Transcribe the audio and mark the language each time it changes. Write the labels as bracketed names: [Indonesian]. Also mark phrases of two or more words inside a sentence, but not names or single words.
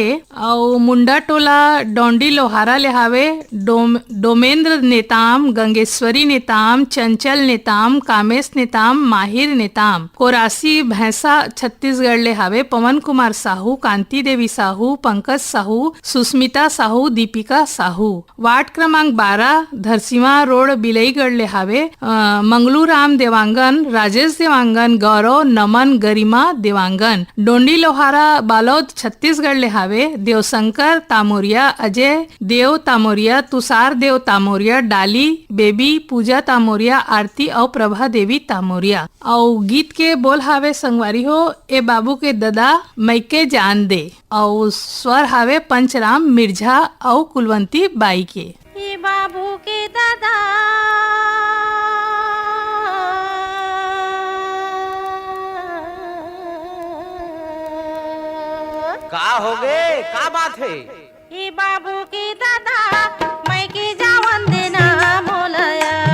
[Chhattisgarhi] और मुंडा टोला डोंडी लोहारा ले हावे डोमेंद्र नेताम, गंगेश्वरी नेताम, चंचल नेताम, कामेश नेताम, माहिर नेताम। कोरासी भैंसा छत्तीसगढ़ ले हावे पवन कुमार साहू, कांति देवी साहू, पंकज साहू, सुस्मिता साहू, दीपिका साहू। वार्ड क्रमांक 12 धरसीवा रोड बिलईगढ़ ले हावे मंगलू राम देवांगन, राजेश देवांगन, गौरव, नमन, गरिमा देवांगन। डोंडी लोहारा बालोद छत्तीसगढ़ ले हावे देवशंकर तामोरिया, अजय देव तामोरिया, तुषार देव तामोरिया, डाली बेबी, पूजा तामोरिया, आरती और प्रभा देवी तामोरिया। और गीत के बोल हावे संगवारी हो ए बाबू के ददा मैके जान दे। और स्वर हावे पंचराम मिर्झा और कुलवंती बाई के। ए बाबू के दादा का हो गए, का बात है? ए बाबू के दादा मैं के जावन देना मोलया।